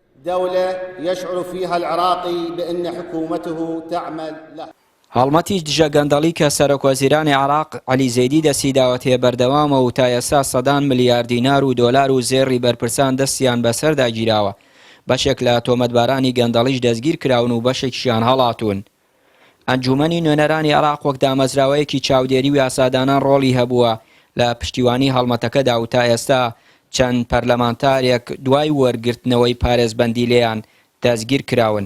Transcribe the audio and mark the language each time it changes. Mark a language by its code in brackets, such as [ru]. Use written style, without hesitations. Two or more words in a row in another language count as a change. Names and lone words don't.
[ar] دولة يشعر فيها العراقي بأن حكومته تعمل له. [ckb] هەڵمەتیش دژە گەندەڵی کە سەرۆکوەزیرانی عێراق عەلی زەیدی دەستی داوەتێ بەردەوامە و تا ئێستا سەدان ملیار دینار و دۆلار و زێڕی بەرپرسان دەستیان بەسەردا گیراوە. بەشێک لە تۆمەتبارانی گەندەڵیش دەستگیر کراون و بەشێکیشیان هەڵاتون. ئەنجومەنی نوێنەرانی عێراق وەک دامەزراوەیەکی چاودێری و یاسادانان ڕۆڵی هەبووە لە پشتیوانی هەڵمەتەکەدا و تا ئێستا چەند پەرلەمانتارێک دوای وەرگرتنەوەی پارێزبەندی لێیان دەستگیر کراون.